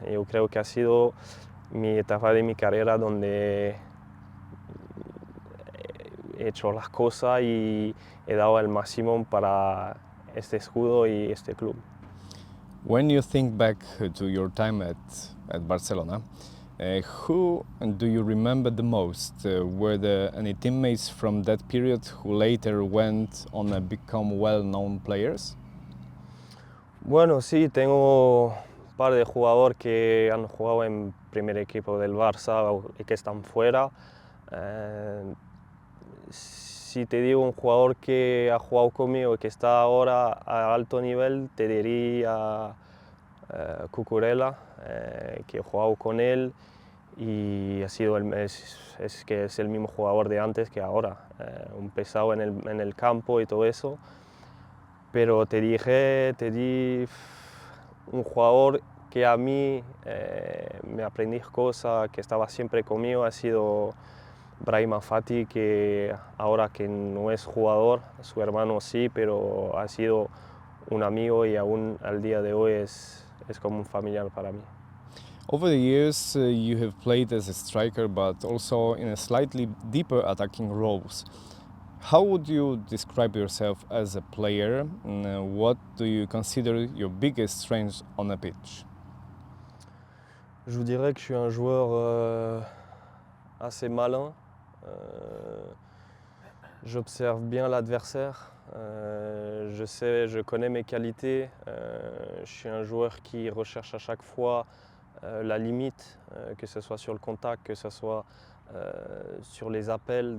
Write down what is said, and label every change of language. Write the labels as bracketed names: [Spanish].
[Spanish] Yo creo que ha sido mi etapa de mi carrera donde he hecho las cosas y he dado el máximo para este escudo y este club. [English] When you think back to your time at Barcelona, who do you remember the most? Were there any teammates from that period who later went on to become well-known players? [Spanish] Bueno, sí, tengo un par de jugadores que han jugado en primer equipo del Barça y que están fuera. Si te digo un jugador que ha jugado conmigo y que está ahora a alto nivel, te diría Cucurella, que he jugado con él y ha sido que es el mismo jugador de antes que ahora, un pesado en el campo y todo eso. Pero te di un jugador que a mí me aprendí cosas, que estaba siempre conmigo, ha sido Brahim Fati, que ahora que no es jugador, su hermano sí, pero ha sido un amigo y aún al día de hoy es como un familiar para mí. [English] Over the years, you have played as a striker, but also in a slightly deeper attacking roles. How would you describe yourself as a player? What do you consider your biggest strengths on a pitch? [French] Je vous dirais que je suis un joueur assez malin. Euh, J'observe bien l'adversaire. Je connais mes qualités. Je suis un joueur qui recherche à chaque fois la limite, que ce soit sur le contact, que ce soit sur les appels.